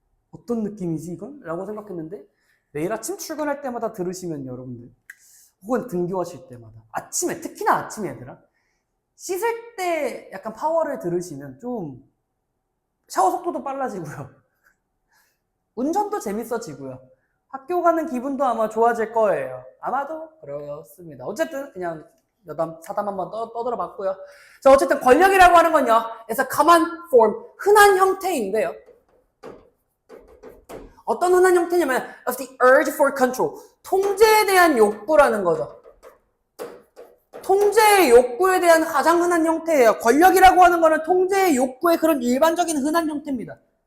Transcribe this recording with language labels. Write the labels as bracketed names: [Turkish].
[Korean] 어떤 느낌이지 이건? 라고 생각했는데 매일 아침 출근할 때마다 들으시면 여러분들 혹은 등교하실 때마다 아침에 특히나 아침에 얘들아 씻을 때 약간 파워를 들으시면 좀 샤워 속도도 빨라지고요. 운전도 재밌어지고요. 학교 가는 기분도 아마 좋아질 거예요. 아마도 그렇습니다. 어쨌든 그냥 여담 사담 한번 떠들어 봤고요. 자, 어쨌든 권력이라고 하는 건요. [English] it's a common form, [Korean] 흔한 형태인데요. 어떤 흔한 형태냐면 [English] of the urge for control, [Korean] 통제에 대한 욕구라는 거죠. 통제의 욕구에 대한 가장 흔한 형태예요. 권력이라고 하는 거는 통제의 욕구의 그런 일반적인 흔한 형태입니다.